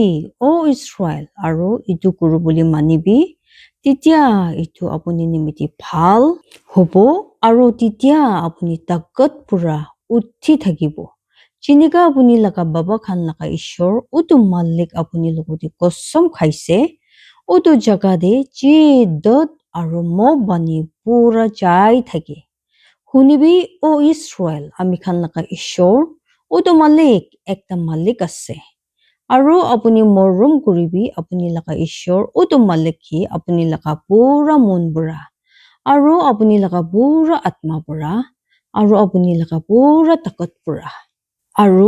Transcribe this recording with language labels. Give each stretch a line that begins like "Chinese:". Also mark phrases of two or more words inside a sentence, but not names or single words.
Naga Pidgin: o Israel aru itu kurubuli manibi titia itu apuni nimiti bhal hobo aru titia apuni takat pura uthi thakibo jinika apuni laga baba khan laga ishor utu malik apuni logoti kosom khaise utu jaga de ji dot aru mo bani pura jai thake শুনিবি ও ইছৰাইল আমি খান লাকা ঈশ্বৰ ওটো মালিক একটা মালিক আছে আৰু আপুনি মৰম কৰিবি আপুনি লাকা ঈশ্বৰ ওটো মালিক কি আপুনি লাকা পুৰা মন পৰা আৰু আপুনি লাকা পুৰা আত্মা পৰা আৰু আপুনি লাকা পুৰা তাকত পৰা আৰু